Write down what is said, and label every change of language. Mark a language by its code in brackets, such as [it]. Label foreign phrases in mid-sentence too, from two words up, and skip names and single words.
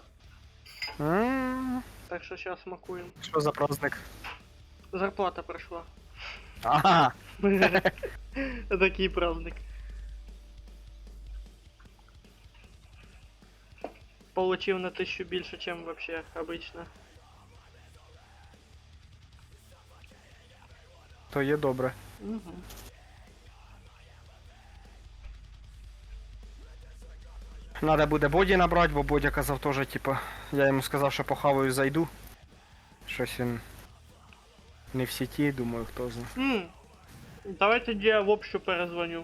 [uk] Так що зараз смакуємо. Що за праздник? Зарплата прийшла. Ага. Такий праздник. Получив на 1000 більше, [ru] чем вообще обычно. [uk] То є добре. Угу. Надо буде Боді набрати, бо Бодя казав теж, типа, я йому сказав, що похаваю, зайду. Щось він не в сіті, думаю, хто знає. Давай тоді я в общу перезвоню.